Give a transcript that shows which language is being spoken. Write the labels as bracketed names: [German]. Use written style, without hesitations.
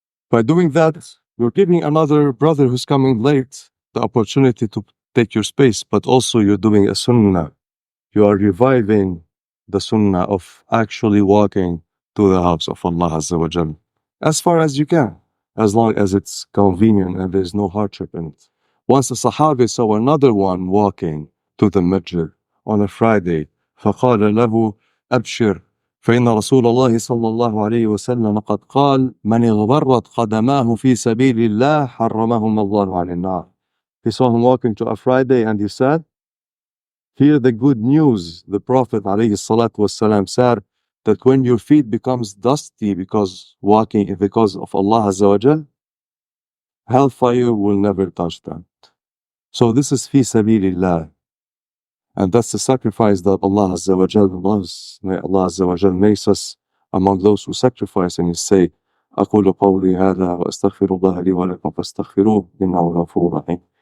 [English] By doing that, you're giving another brother who's coming late the opportunity to take your space, but also you're doing a sunnah. You are reviving the sunnah of actually walking to the house of Allah Azza wa Jal as far as you can, as long as it's convenient and there's no hardship in it. Once the Sahabi saw another one walking to the masjid on a Friday, [Arabic] فقال له أبشر فإن رسول الله صلى الله عليه وسلم قد قال من اغبرت قدماه في سبيل الله حرمهم الله على النار. [English] He saw him walking to a Friday and he said, hear the good news. The Prophet ﷺ said that when your feet becomes dusty because of Allah Azza wa Jal, hellfire will never touch them. So this is fi sabilillah. And that's the sacrifice that Allah Azza wa Jal loves. May Allah Azza wa Jal makes us among those who sacrifice. And you say, [Arabic] أقول قولي هذا وأستغفر الله لي ولكم فاستغفروه إنه غفور رحيم.